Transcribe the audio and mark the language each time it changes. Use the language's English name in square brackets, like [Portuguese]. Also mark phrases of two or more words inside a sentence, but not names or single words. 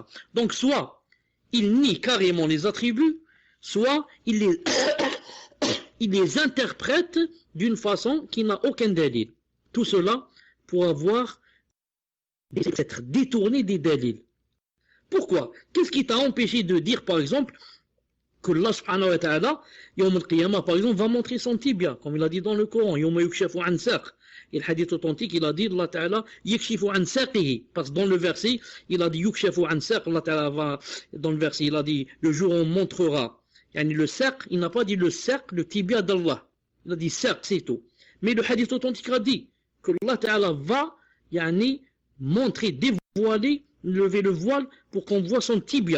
[French] Donc soit il nie carrément les attributs, soit il les interprète d'une façon qui n'a aucun dalil. Tout cela pour avoir être détourné des dalils. Pourquoi? Qu'est-ce qui t'a empêché de dire par exemple que Allah [Arabic] سبحانه وتعالى, يوم القيامة [French] par exemple, va montrer son tibia, comme il a dit dans le Coran, [Arabic] يوم يكشف عن ساق. [French] Et le hadith authentique, il a dit, [Arabic] الله تعالى، يكشف عن ساقه. [French] Parce que dans le verset, il a dit, [Arabic] يكشف عن ساق, [French] Allah Ta'ala va, dans le verset, il a dit, le jour où on montrera. Le saq, il n'a pas dit le saq, le tibia d'Allah. Il a dit saq, c'est tout. Mais le hadith authentique a dit que Allah Ta'ala va, montrer, dévoiler, lever le voile pour qu'on voit son tibia.